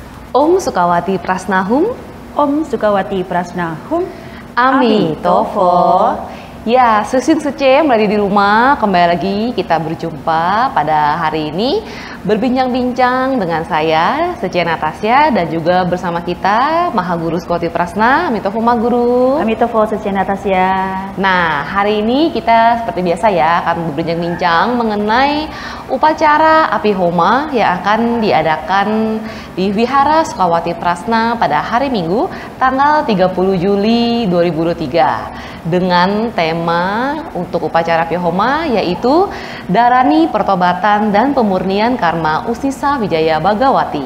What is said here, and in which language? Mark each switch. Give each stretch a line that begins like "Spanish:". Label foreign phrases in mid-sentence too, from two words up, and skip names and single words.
Indonesian: Om Sukawati Prasnahum, Om Sukawati Prasnahum, Amitofo. Ya, Susin Suce berada di rumah. Kembali lagi kita berjumpa pada hari ini, berbincang-bincang dengan saya Suce Natasya, dan juga bersama kita Maha Guru Sukawati Prasna. Amitofo Ma Guru. Amitofo Suce Natasya. Nah, hari ini kita seperti biasa ya akan berbincang-bincang mengenai upacara Api Homa yang akan diadakan di Wihara Sukawati Prasna pada hari Minggu tanggal 30 Juli 2023 dengan tema untuk upacara Api Homa yaitu Darani Pertobatan dan Pemurnian Karma Usnisa Wijaya Bhagawati.